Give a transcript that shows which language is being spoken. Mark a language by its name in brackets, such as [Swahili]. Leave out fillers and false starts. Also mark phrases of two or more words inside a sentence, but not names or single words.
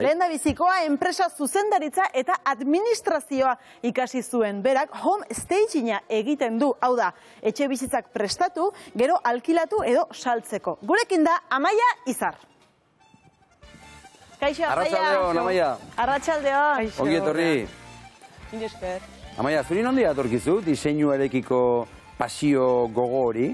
[Basque] Lehendabizikoa enpresa zuzendaritza eta administrazioa ikasi zuen. Berak [English] home staging-a [Basque] egiten du, hau da, etxe bizitzak prestatu, gero alkilatu edo saltzeko. Gurekin da Amaia Izar. Kaixo, Amaia. Arratsaldeon, Amaia. Arratsaldeon. Ongi etorri. Amaia, zuri nondik datorkizu diseinuarekiko pasio gogo hori?